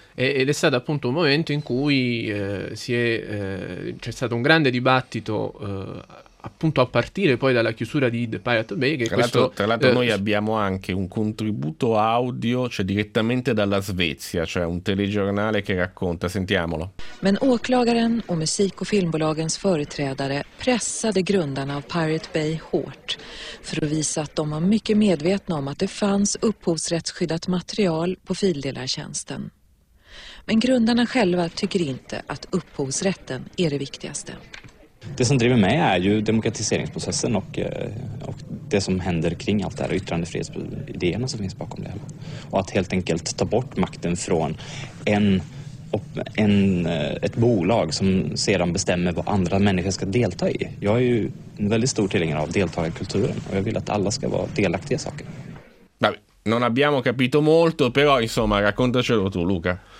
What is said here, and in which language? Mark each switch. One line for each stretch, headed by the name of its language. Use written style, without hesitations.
Italian: Ed è stato appunto un momento in cui c'è stato un grande dibattito appunto a partire poi dalla chiusura di The Pirate Bay. Che tra l'altro noi abbiamo anche un contributo audio, cioè direttamente dalla Svezia, cioè un telegiornale che racconta, sentiamolo.
Swedish: Men åklagaren och musik- och filmbolagens företrädare pressade grundarna av Pirate Bay hårt för att visa att de var mycket medvetna om att det fanns upphovsrättsskyddat material på fildelartjänsten. Men grundarna själva tycker inte att upphovsrätten är det viktigaste. Det som driver mig är ju demokratiseringsprocessen och det som händer kring allt det här, yttrandefrihetsidéerna som finns bakom det hela. Och att helt enkelt ta bort makten från ett bolag som sedan bestämmer vad andra människor ska delta i. Jag är ju en väldigt stor tillgängare av deltagarkulturen och jag vill att alla ska vara delaktiga i saker.
Italian: Non abbiamo capito molto, però insomma, raccontacelo tu, Luca.